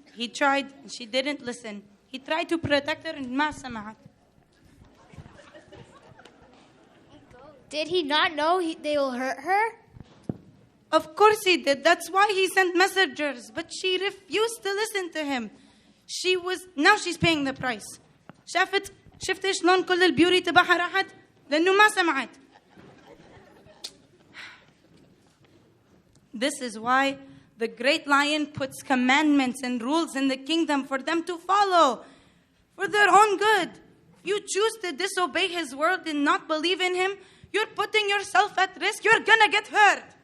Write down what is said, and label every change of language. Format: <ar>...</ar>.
<en>He tried, and she didn't listen. He tried to protect her, and</en> <ar>ما سمعت.</ar> <en>Did he not know they will hurt her? Of course he did. That's why he sent messengers. But she refused to listen to him. Now she's paying the price.</en> <ar>شفت شلون كل البيوري تبعها راحت؟ لأنه ما سمعت.</ar> <en>This is why the great lion puts commandments and rules in the kingdom for them to follow, for their own good. If you choose to disobey his word and not believe in him, you're putting yourself at risk. You're gonna get hurt.</en>